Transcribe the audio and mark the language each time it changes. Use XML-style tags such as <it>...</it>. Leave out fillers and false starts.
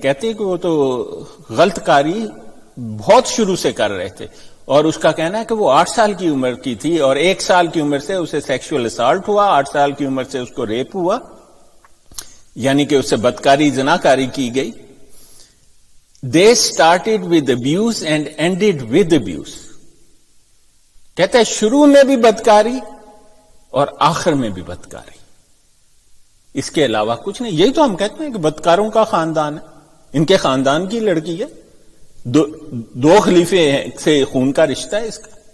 <ur>کہتے ہیں کہ وہ تو غلط کاری بہت شروع سے کر رہے تھے, اور اس کا کہنا ہے کہ وہ 8 سال کی عمر کی تھی اور 1 سال کی عمر سے اسے سیکشول اسالٹ ہوا, 8 سال کی عمر سے اس کو ریپ ہوا, یعنی کہ اس سے بدکاری زناکاری کی گئی.</ur> <en>They started with abuse and ended with abuse.</en> <ur>کہتا ہے شروع میں بھی بدکاری اور آخر میں بھی بدکاری, اس کے علاوہ کچھ نہیں. یہی تو ہم کہتے ہیں کہ بدکاروں کا خاندان ہے, ان کے خاندان کی لڑکی ہے, 2 خلیفے سے خون کا رشتہ ہے اس کا.</ur>